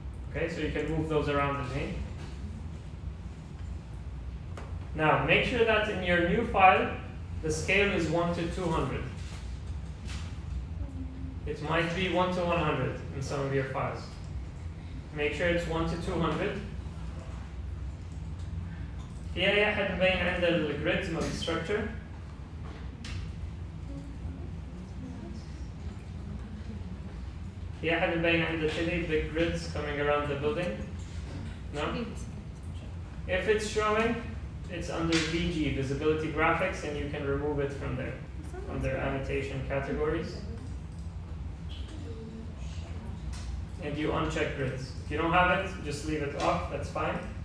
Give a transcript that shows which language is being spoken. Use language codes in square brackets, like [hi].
[en] Okay, so you can move those around again. Now, make sure that in your new file, the scale is 1 to 200. It might be 1 to 100 in some of your files. Make sure it's 1 to 200. [ar] في أي أحد مبين عنده الجريدز مال structure؟ في أحد مبين عنده كذي [en] big grids coming around the building؟ [ar] No? [en] If it's showing, it's under VG, Visibility Graphics, and you can remove it from there, under Annotation Categories. And you uncheck grids. If you don't have it, just leave it off, that's fine.